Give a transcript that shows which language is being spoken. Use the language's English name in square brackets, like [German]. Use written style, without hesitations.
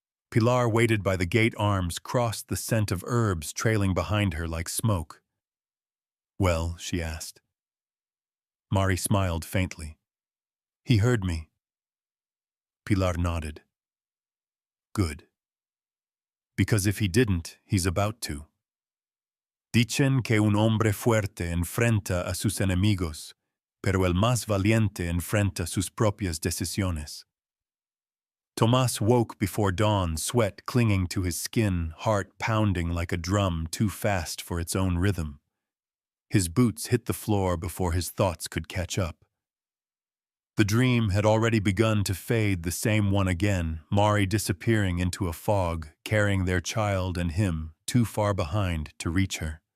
[English] Pilar waited by the gate arms, crossed the scent of herbs trailing behind her like smoke. "Well?" she asked. Mari smiled faintly. "He heard me." Pilar nodded. "Good. Because if he didn't, he's about to. [Spanish] Dicen que un hombre fuerte enfrenta a sus enemigos, pero el más valiente enfrenta sus propias decisiones." [English] Tomas woke before dawn, sweat clinging to his skin, heart pounding like a drum too fast for its own rhythm. His boots hit the floor before his thoughts could catch up. The dream had already begun to fade, the same one again, Mari disappearing into a fog, carrying their child and him too far behind to reach her.